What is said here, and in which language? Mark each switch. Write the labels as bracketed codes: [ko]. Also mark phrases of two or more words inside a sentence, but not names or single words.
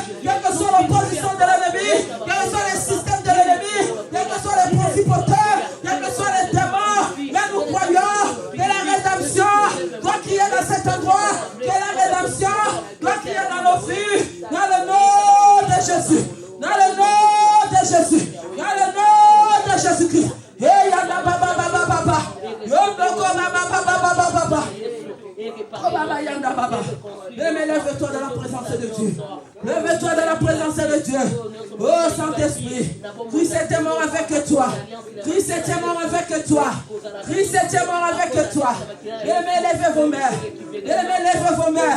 [fr] Quelle que soit l'opposition de l'ennemi, quel que soit le système de l'ennemi, quels que soient les principautés, quels que soient les démons, mais nous croyons que la rédemption doit crier dans cet endroit, que la rédemption doit crier dans nos vies, dans le nom de Jésus, dans le nom de Jésus, dans le nom de Jésus-Christ. Hey, yanda baba baba baba, yondoko baba baba baba baba. Oh baba yanda baba. Mais lève-toi dans la présence de Dieu. Lève-toi dans la présence de Dieu. Oh Saint-Esprit, Christ était mort avec toi. Christ était mort avec toi. Christ était mort avec toi. Lèvez vos mains. Lèvez vos mains.